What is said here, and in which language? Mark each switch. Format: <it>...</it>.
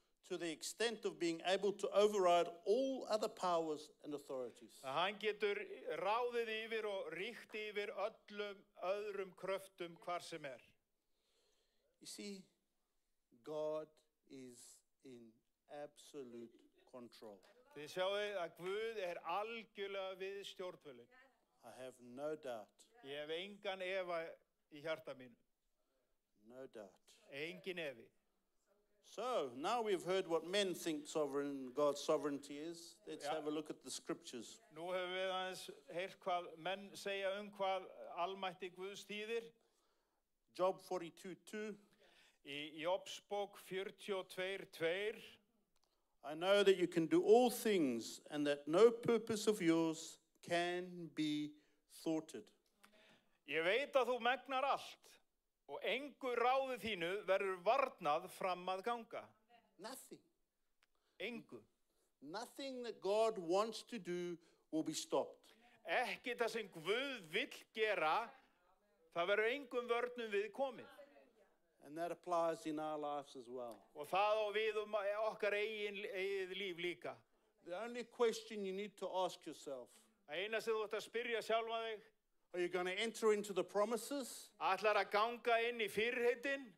<en>To the extent of being able to override all other powers and authorities.</en> <is>Hann getur ráðið yfir og ríkt yfir öllum öðrum kröftum hvar sem</is> <en>You see, God is in absolute control.</en> <is>Þið sjáið að Guð algjörlega við stjórnvölin.</is> <en>I have no doubt.</en> <is>Ég hef engan efa í hjarta mínu.</is> <en>No doubt.</en> <is>Engin efi.</is> <en>So, now we've heard what men think God's sovereignty is. Let's have a look at the scriptures.</en> <is>Nú höfum við aðeins heyrt hvað menn segja hvað almætti Guðs þýðir.</is> <en>Job 42:2.</en> <is>Í Jobsbók 42:2.</is> <en>I know that you can do all things and that no purpose of yours can be thwarted.</en> <is>Ég veit að þú megnar allt Og engu ráði þínu verður varnað fram að ganga.</is> <en>Nothing.</en> <is>Engu.</is> <en>Nothing that God wants to do will be stopped.</en> <is>Ekki það sem Guð vill gera, það verður engum vörnum við komið.</is> <en>And that applies in our lives as well.</en> <is>Og það á við okkar eigið líf líka.</is> <en>The only question you need to ask yourself,</en> <is>Eina sem þú ert að spyrja sjálfa þig,</is> <en>are you going to enter into the promises</en> <is>ætlar að ganga inn í fyrirheitin</is>